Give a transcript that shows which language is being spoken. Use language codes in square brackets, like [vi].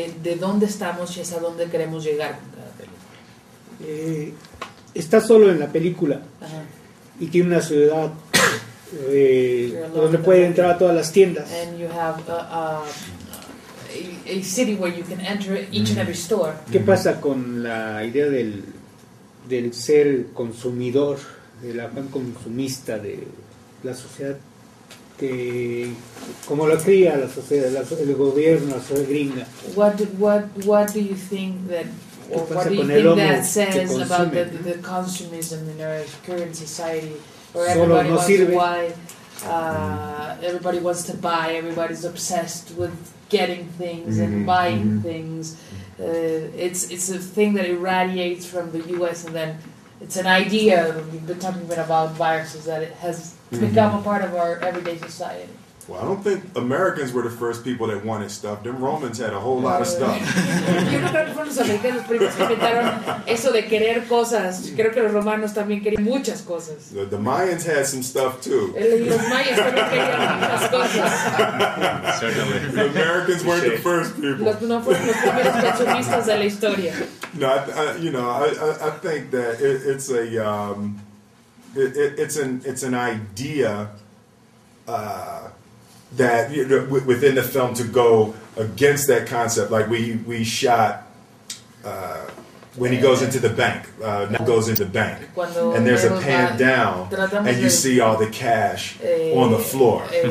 [es] De dónde estamos y hacia dónde queremos llegar con cada película. Estás solo en la película. Ajá. Y tiene una ciudad donde puede entrar a todas las tiendas. [en] And you have a city where you can enter each and every store. [es] ¿Qué pasa con la idea del ser consumidor, del afán consumista de la sociedad, que como lo cría la sociedad, el gobierno, la sociedad gringa? [en] What do you think that, or what do you think that says about the consumism in our current society, where everybody wants to buy, everybody wants to buy, everybody's obsessed with getting things and buying things. It's a thing that irradiates from the U.S. and then it's an idea. We've been talking about viruses that it has become a part of our everyday society. Well, I don't think Americans were the first people that wanted stuff. Them Romans had a whole lot of stuff. [es] Yo no creo que fueron los americanos los primeros que inventaron eso de querer cosas. Creo que los romanos también querían muchas cosas. [en] The Mayans had some stuff too. [es] Los mayas también querían muchas cosas. [en] The Americans weren't the first people. [es] No fueron los primeros consumistas de la historia. [en] No, I think that it's an idea that within the film to go against that concept. Like we shot when he goes into the bank, goes into the bank, and there's a pan down, and you see all the cash on the floor.